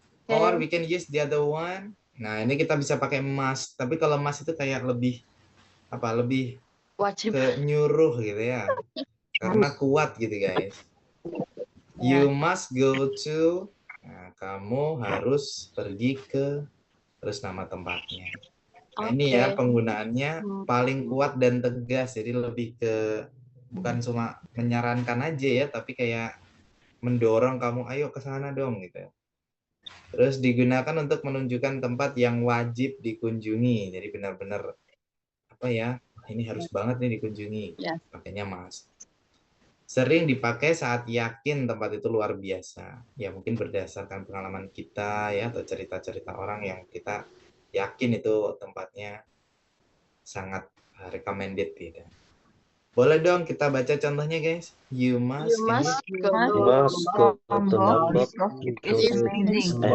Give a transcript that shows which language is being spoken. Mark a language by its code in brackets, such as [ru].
[en] Or we can use the other one. [id] Nah, ini kita bisa pakai must. Tapi kalau must itu kayak lebih Wajib. ke nyuruh gitu ya. Karena kuat gitu, guys. [en] You must go to. [id] Nah, kamu harus pergi ke, terus nama tempatnya. Nah, ini ya penggunaannya paling kuat dan tegas. Jadi lebih ke bukan cuma menyarankan aja ya, tapi kayak mendorong kamu ayo ke sana dong gitu. Terus digunakan untuk menunjukkan tempat yang wajib dikunjungi. Jadi benar-benar apa ya? Ini harus banget nih dikunjungi. Makanya mas. Sering dipakai saat yakin tempat itu luar biasa. Ya mungkin berdasarkan pengalaman kita ya atau cerita-cerita orang yang kita yakin itu tempatnya sangat recommended gitu. Boleh dong kita baca contohnya guys. [en] You must You must go to Lombok because it's amazing.